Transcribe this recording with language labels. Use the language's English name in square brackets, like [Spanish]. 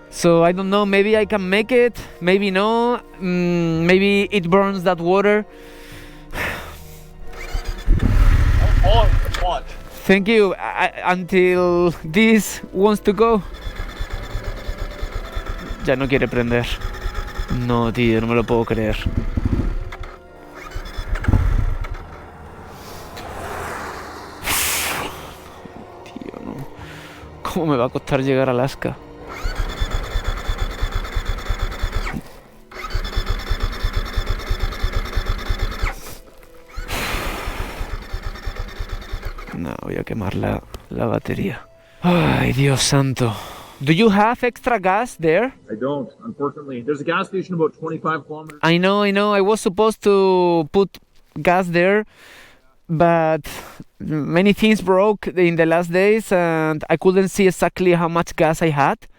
[English] So I don't know, maybe I can make it, maybe no, maybe it burns that water. Oh, what? Thank you, until this wants to go. [Spanish] Ya no quiere prender. No, tío, no me lo puedo creer. ¿Cómo me va a costar llegar a Alaska? No, voy a quemar la batería. Ay, Dios santo. [English] Do you have extra gas there? I don't, unfortunately. There's a gas station about 25 kilometers. I know. I was supposed to put gas there, but many things broke in the last days and I couldn't see exactly how much gas I had.